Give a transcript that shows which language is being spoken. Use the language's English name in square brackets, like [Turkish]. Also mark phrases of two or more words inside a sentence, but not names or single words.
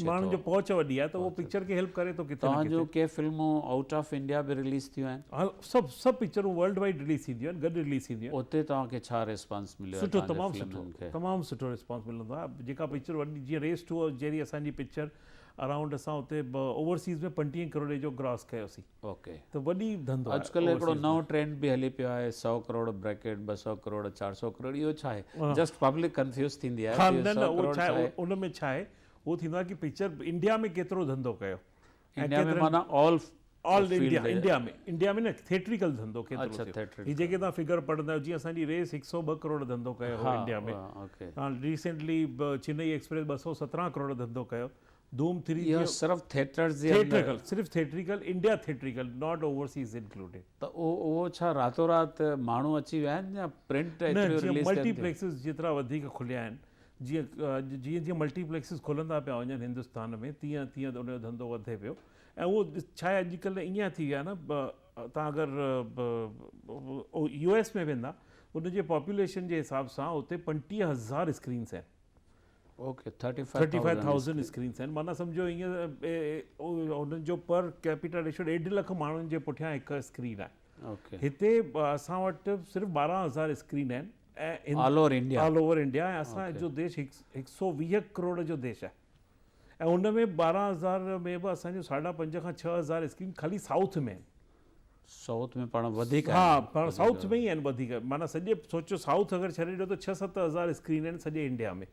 [Sindhi] माण्हुनि जो पहुच वधी आहे, त उहो पिक्चर खे हेल्प करे थो किथे। तव्हांजो के फिल्मूं [English] out of India [Sindhi] बि रिलीज़ थियूं आहिनि? हा, सभु पिक्चरूं [English] world wide [Sindhi] रिलीज़ थींदियूं आहिनि, गॾु रिलीज़ थींदियूं आहिनि। उते तव्हांखे छा रिस्पॉन्स मिलियो? सुठो, तमामु सुठो रिस्पॉन्स मिलंदो आहे। जेका पिक्चर वॾी, जीअं रेस टू जहिड़ी असांजी पिक्चर, अराउंड असां उते ओवरसीज़ में 25 करोड़ जो ग्रॉस कयोसीं। ओके, त वॾी धंधो। अॼुकल्ह हिकिड़ो नओं ट्रेंड बि हली पियो आहे, 100 करोड़ ब्रैकेट, 200 करोड़, 400 करोड़, इहो छा आहे? [English] just public confuse [Sindhi] थींदी आहे। हा, न, उहो छा आहे, उन में छा आहे, उहो थींदो आहे कि पिक्चर इंडिया में केतिरो धंधो कयो, इंडिया में माना ऑल इंडिया में न थिएट्रिकल धंधो केतिरो थियो। ही जेके तव्हां फिगर पढ़ंदा आहियो, जीअं असांजी रेस 102 करोड़ धंधो कयो हो इंडिया में, रिसेंटली चेन्नई एक्सप्रेस 217 करोड़ धंधो कयो, धूम 3 सिर्फ़ु [English] सिर्फ़ु theatrical, India theatrical, not overseas included. [Sindhi] त उहो छा रातों राति माण्हू अची विया आहिनि या प्रिंट? मल्टीप्लेक्सिस जेतिरा वधीक खुलिया आहिनि, जीअं मल्टीप्लेक्सिस खुलंदा पिया वञनि हिंदुस्तान में, तीअं तीअं उनजो धंधो वधे पियो। ऐं उहो छा आहे, अॼुकल्ह ईअं थी विया न, तव्हां अगरि US में वेंदा, उनजे पॉपुलेशन जे हिसाब सां उते 25,000 स्क्रीन्स आहिनि। ओके, 35,000 स्क्रीन्स आहिनि, माना सम्झो ईअं उन्हनि जो [English] per capita ratio [Sindhi] 1.5 लख माण्हुनि जे पुठियां हिकु स्क्रीन आहे। हिते असां वटि सिर्फ़ु 12,000 स्क्रीन आहिनि ऐं [English] all over India, [Sindhi] ऐं असांजो देश 120 करोड़ जो देश आहे, ऐं उन में 12,000 में बि असांजो 5,500 खां 6,000 स्क्रीन ख़ाली साउथ में आहिनि। साउथ में पाण वधीक? हा, पाण साउथ में ई आहिनि वधीक, माना सॼे सोचो साउथ अगरि छॾे ॾियो त 6-7 हज़ार स्क्रीन आहिनि सॼे इंडिया में।